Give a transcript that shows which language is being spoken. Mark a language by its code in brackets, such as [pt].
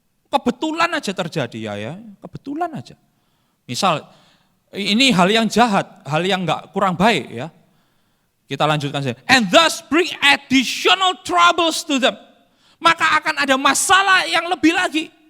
[id] Kebetulan aja terjadi ya, kebetulan aja. Misal ini hal yang jahat, hal yang nggak kurang baik ya. Kita lanjutkan saja. [en] And thus bring additional troubles to them. [id] Maka akan ada masalah yang lebih lagi.